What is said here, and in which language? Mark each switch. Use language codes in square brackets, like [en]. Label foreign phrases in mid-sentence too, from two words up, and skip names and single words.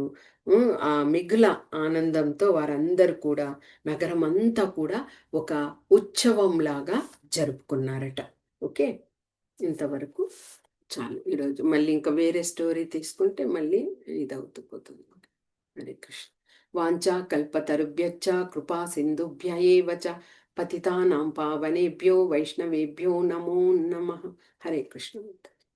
[te] ఆ మిగుల ఆనందంతో వారందరూ కూడా నగరం అంతా కూడా ఒక ఉత్సవంలాగా జరుపుకున్నారట. ఓకే, ఇంతవరకు చాలు. ఈరోజు మళ్ళీ ఇంకా వేరే స్టోరీ తీసుకుంటే మళ్ళీ ఇదవుతూ పోతుంది. [sa] हरे कृष्ण. वांछा कल्पतरुभ्यश्च कृपा सिन्धुभ्य एव च पतितानां पावनेभ्यो वैष्णवेभ्यो नमो नमः. हरे कृष्ण.